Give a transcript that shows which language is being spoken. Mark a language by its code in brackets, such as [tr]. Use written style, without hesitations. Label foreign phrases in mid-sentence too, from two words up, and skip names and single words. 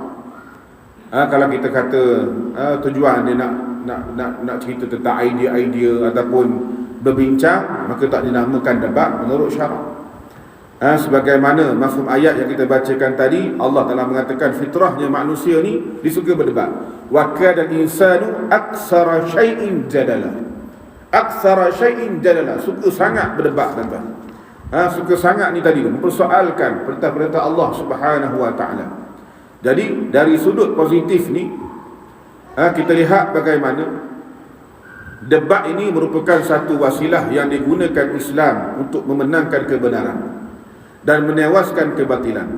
[ms] Kalau kita kata tujuan dia nak cerita tentang idea-idea ataupun berbincang, maka tak dinamakan debat menurut syarak. Sebagaimana mafhum ayat yang kita bacakan tadi, Allah Ta'ala mengatakan fitrahnya manusia ni disuka berdebat. [ar] وكان الإنسان أكثر شيء جدلا. أكثر شيء جدلا, [ms] suka sangat berdebat, tuan-tuan. Suka sangat ni tadi mempersoalkan perintah-perintah Allah [ar] سبحانه وتعالى. [ms] Jadi dari sudut positif ni, kita lihat bagaimana debat ini merupakan satu wasilah yang digunakan Islam untuk memenangkan kebenaran dan menewaskan kebatilan.